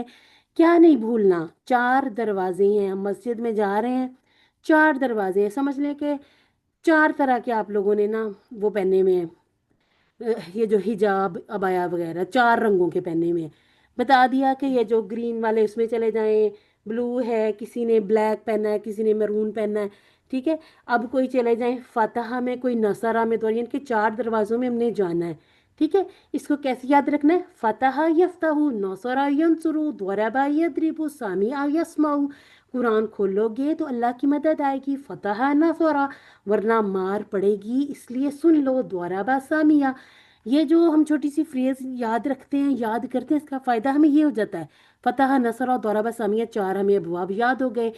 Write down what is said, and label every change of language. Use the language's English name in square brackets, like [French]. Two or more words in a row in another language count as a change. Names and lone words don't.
[Hindi] क्या नहीं भूलना, 4 दरवाजे हैं, हम मस्जिद में जा रहे हैं, 4 दरवाजे हैं, समझ लें कि 4 तरह के आप लोगों ने ना वो पहने हुए हैं, ये जो हिजाब अबाया वगैरह 4 रंगों के पहने हुए हैं। बता दिया कि ये जो ग्रीन वाले उसमें चले जाएं, ब्लू है, किसी ने ब्लैक पहना है, किसी ने मैरून पहना है, ठीक है। अब कोई चले जाएं फतहा में, कोई नसरा में, तो यानी कि 4 दरवाजों में हमने जाना है, ठीक है। इसको कैसे याद रखना है, [Arabic] فتح يفتح، نصر ينصر، ضرب يضرب، سمع يسمع. [Hindi] कुरान खोलोगे तो अल्लाह की मदद आएगी, [Arabic] فتح نصر, [Hindi] वरना मार पड़ेगी, इसलिए सुन लो, [Arabic] ضرب سمع. [Hindi] ये जो हम छोटी सी फ्रेज याद रखते हैं, याद करते हैं, इसका फायदा हमें ये हो जाता है, [Arabic] فتح، نصر [Hindi] और [Arabic] ضرب سمع, [Hindi] 4 हमें अबवाब याद हो गए।